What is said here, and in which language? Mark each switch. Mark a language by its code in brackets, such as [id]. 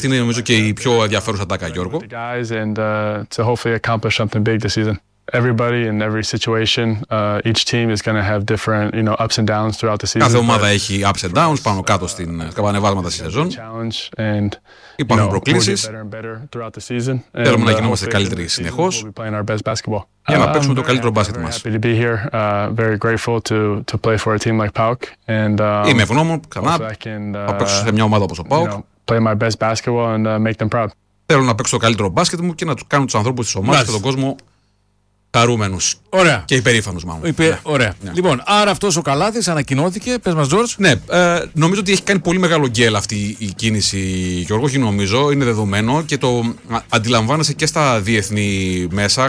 [el] Αυτή είναι νομίζω και η πιο ενδιαφέρουσα τάκα, Γιώργο. [en] Guys, and to hopefully accomplish something big this season. Everybody in every situation, each team is going to have different, you know, ups and downs throughout the season. [el] Κάθε ομάδα έχει [en] ups and downs [el] πάνω κάτω στην κατανεβάσματα στη σεζόν. Υπάρχουν προκλήσεις. Θέλουμε να γινόμαστε καλύτεροι συνεχώς. Για να παίξουμε το καλύτερο μπάσκετ μας. Είμαι ευγνώμων, ξανά, θα παίξω σε μια ομάδα όπως ο ΠΑΟΚ. [en] Play my best basketball and make them proud. [el] Θέλω να παίξω το καλύτερο μπάσκετ μου και να κάνω τους ανθρώπους της ομάδας και τον κόσμο χαρούμενους. Ωραία. Και υπερήφανους, μάλλον. Ωραία. Ναι. Λοιπόν, άρα αυτός ο Καλάθης ανακοινώθηκε. Πες μας, Τζόρτζ. Ναι. Νομίζω ότι έχει κάνει πολύ μεγάλο γκέλ αυτή η κίνηση, Γιώργο. Όχι, νομίζω. Είναι δεδομένο και το αντιλαμβάνεσαι και στα διεθνή μέσα.